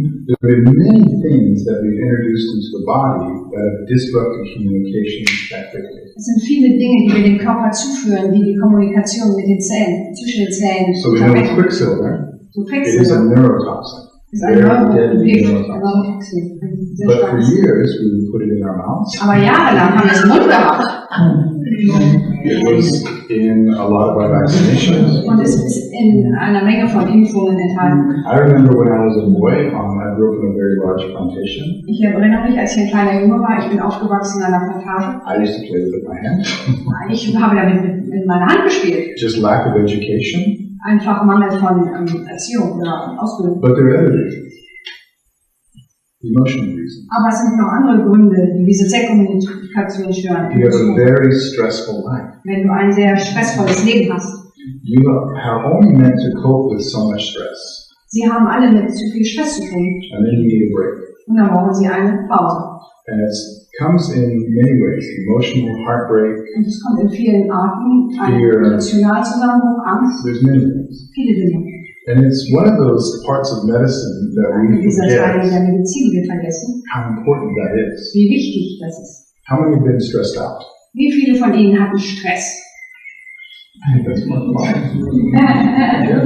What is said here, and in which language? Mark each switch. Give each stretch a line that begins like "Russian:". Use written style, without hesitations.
English: There have been many things that we've introduced into the body that have disrupted communication effectively.
German: Es sind viele Dinge, die wir dem Körper zuführen, die die Kommunikation mit den Zellen, zwischen den Zellen
English: So we know with Quicksilver, So it is a Quicksilver neurotoxin.
German: ist ein Neurotoxin.
English: But for years, we would put it in our mouths.
German: Aber jahrelang haben wir es im Mund gehabt.
English: It was in a lot of our vaccinations.
German: Und es ist in einer Menge von Impfungen enthalten.
English: I remember when I was a boy, I grew up in a very large plantation.
German: Ich erinnere mich, als ich ein kleiner Junge war, ich bin aufgewachsen in einer Plantage.
English: I used to play with it with my hand.
German: Ich habe damit mit meiner Hand gespielt.
English: Just lack of education.
German: Einfach Mangel von Erziehung oder Ausbildung.
English: But there are other reasons. Emotional reasons.
German: Aber es sind noch andere Gründe, die diese Zellkommunikation stören.
English: You have a very stressful life.
German: Wenn du ein sehr stressvolles Leben hast.
English: You are only meant to cope with so much stress.
German: Sie haben alle mit zu viel Stress zu tun.
English: And then you need a break.
German: Und dann brauchen sie eine Pause.
English: And it comes in many ways. Emotional heartbreak.
German: Und es kommt in vielen Arten. Ein
English: Fear.
German: Emotionalzusammenbruch, Angst,
English: There's many things.
German: viele Dinge.
English: And it's one of those parts of medicine that we
German: Dieser Teil
English: forget
German: der Medizin, die wir vergessen,
English: how important that is.
German: wie wichtig das ist.
English: How many have been stressed out?
German: Wie viele von Ihnen hatten Stress?
English: I think that's one of mine.